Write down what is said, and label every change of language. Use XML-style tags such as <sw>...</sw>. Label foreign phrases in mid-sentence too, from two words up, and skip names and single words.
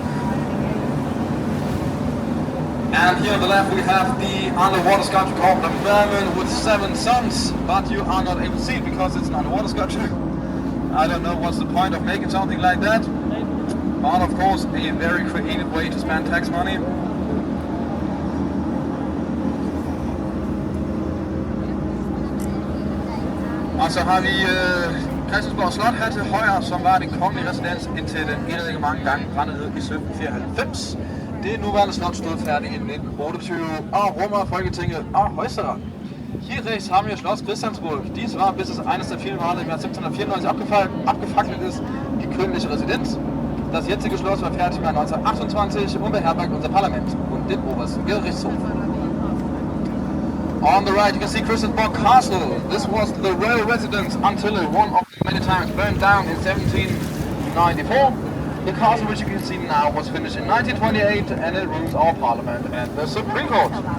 <en>And here on the left we have the underwater sculpture called the Merman with 7 Suns, but you are not able to see it because it's an underwater sculpture. I don't know what's the point of making something like that, but of course a very creative way to spend tax money.</en> <da>Og så har vi Christiansborg Slot her til højre, som var den kongelige residens indtil den ikke mange gange brændte ned i 1794. Det nuværende slot stod færdigt i 1928 og rummer Folketinget og Højesteret.</da> <de>Hier rechts haben wir Schloss Christiansburg. Dies war, bis es eines der vielen Male im Jahr 1794 abgefackelt ist, die königliche Residenz. Das jetzige Schloss war fertig im Jahr 1928 und beherbergt unser Parlament und den obersten Gerichtshof.</de> <en>On the right you can see Christiansborg Castle. This was the royal residence until it one of many times burned down in 1794. The castle, which you can see now, was finished in 1928 and it rooms our parliament and the Supreme Court.</en>